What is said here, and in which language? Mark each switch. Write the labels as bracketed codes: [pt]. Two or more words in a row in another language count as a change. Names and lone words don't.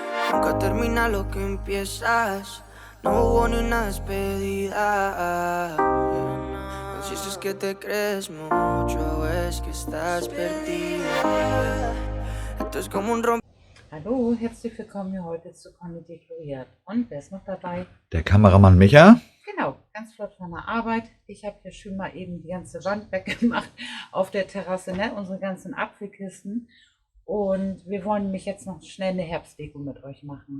[es] Nunca termina lo que empiezas. No hubo ni una despedida. No sé si es que te crees mucho o es que estás perdida. Esto es como un rompe. [de] Hallo, herzlich willkommen hier heute zu Conny Dekoriert. Und wer ist noch dabei? Der Kameramann Micha. Genau, ganz flott von der Arbeit. Ich habe hier schon mal eben die ganze Wand weggemacht auf der Terrasse, ne? Unsere ganzen Apfelkisten. Und wir wollen nämlich jetzt noch schnell eine Herbstdeko mit euch machen.